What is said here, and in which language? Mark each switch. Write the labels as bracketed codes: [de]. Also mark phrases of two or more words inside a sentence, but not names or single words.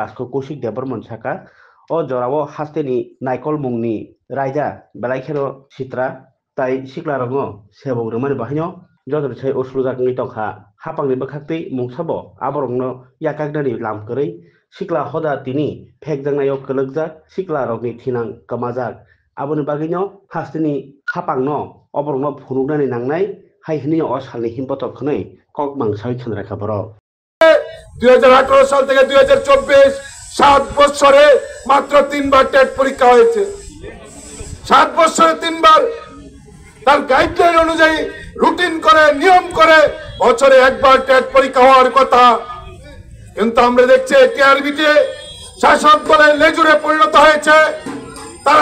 [trp] kasko Kaushik Devarman saka o jorao hasteni naikol mungni raija belaikeno sitra tai siklarangno sebong rwmani bahaino jodor sai uslujak ni tongkha hapangni bwkhaktui mungsabo aborokno yakaknani lamkwrui sikla hoda tini phekjangnaio kwlukjak siklarokni thinang kamajak aboni bagino hasteni hapangno oborokno phunuknani nangnai haihini o salni himbotok khwnui kokmang sai khwnrakha borok [bn] 2018 সাল থেকে 2024 7 বছরে মাত্র 3 বার টেট পরীক্ষা হয়েছে 7 বছরে 3 বার তার গাইডলাইন অনুযায়ী রুটিন করে নিয়ম করে বছরে একবার টেট পরীক্ষা হওয়ার কথা কিন্তু আমরা দেখছি টিআরবিতে শাসক দলের লেজুরে পরিণত হয়েছে তারা